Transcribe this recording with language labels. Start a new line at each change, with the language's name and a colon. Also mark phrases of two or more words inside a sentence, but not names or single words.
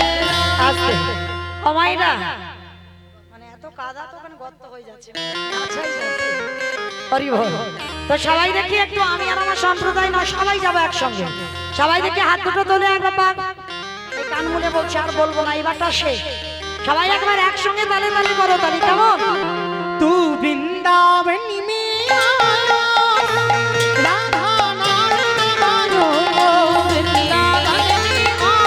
Bangla: আসতে ও মাইরা, মানে এত কাদা তো ওখানে গর্ত হয়ে যাচ্ছে, আচ্ছাই যাচ্ছে। হরি বল। তো সবাই দেখি একটু, আমি আর আমার সম্প্রদায় নয় সবাই যাবো একসঙ্গে। সবাই দেখি হাত দুটো তোলে একবার পাক। এই কান মুলে বলছে আর বলবো না, এবারটা শেষ। সবাই একবার একসঙ্গে তালে তালে করো, তালি কেমন?
Hindi: तू वृंदावन में आया राधा नाम गायो वृंदावन में